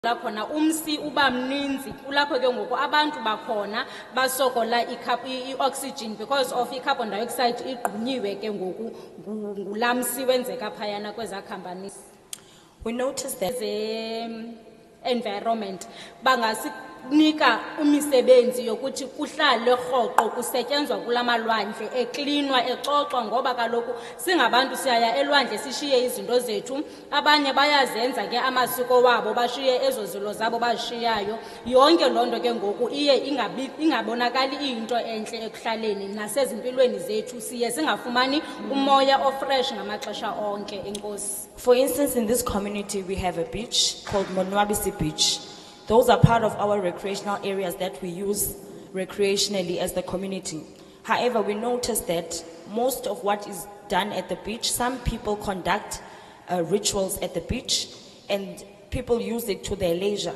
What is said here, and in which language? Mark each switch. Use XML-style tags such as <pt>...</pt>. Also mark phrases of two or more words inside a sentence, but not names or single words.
<xh>Khona umsi uba mninzi kulapho ke ngoku abantu bakhona basokola i-oxygen</xh> <en>because of</en> <xh>i-</xh> <en>carbon dioxide</en> <xh>igqunyiwe ke ngoku ngulamsi wenzeka phayana kweza companies.</xh> <en>We noticed that</en> <xh>Environment bangasinika imisebenzi yokuthi kuhlale rhoqo kusetyenzwa kulamalwandle eklinwa ecocwa ngoba kaloku singabantu siyaya elwandle sishiye izinto zethu abanye bayazenza ke amasiko wabo bashiye ezo zilo zabo bashiyayo yonke lonto ke ngoku iye ingabonakali into enhle ekuhlaleni nasezimpilweni zethu siye singafumani umoya ofresh ngamaxesha onke. Enkosi.</xh> <en>For instance, in this community, we have a beach called Monwabisi Beach. Those are part of our recreational areas that we use recreationally as the community. However, we noticed that most of what is done at the beach, some people conduct rituals at the beach and people use it to their leisure.</en>